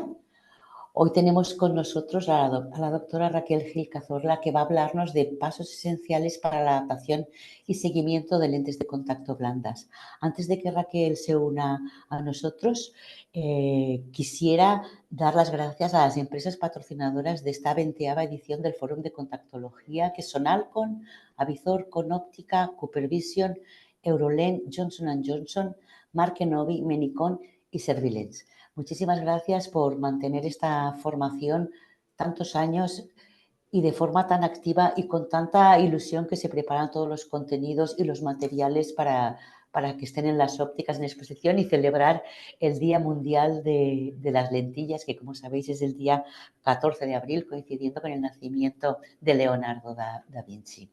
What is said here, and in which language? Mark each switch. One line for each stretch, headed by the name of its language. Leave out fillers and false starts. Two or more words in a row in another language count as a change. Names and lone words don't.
Spanish: Hoy tenemos con nosotros a la doctora Raquel Gil Cazorla, que va a hablarnos de pasos esenciales para la adaptación y seguimiento de lentes de contacto blandas. Antes de que Raquel se una a nosotros, quisiera dar las gracias a las empresas patrocinadoras de esta 20ª edición del Fórum de Contactología, que son Alcon, Avizor, Conóptica, Coopervision, Eurolens, Johnson & Johnson, Markenovi, Menicon y Servilens. Muchísimas gracias por mantener esta formación tantos años y de forma tan activa y con tanta ilusión que se preparan todos los contenidos y los materiales para que estén en las ópticas en exposición y celebrar el Día Mundial de las Lentillas, que como sabéis es el día 14 de abril, coincidiendo con el nacimiento de Leonardo da Vinci.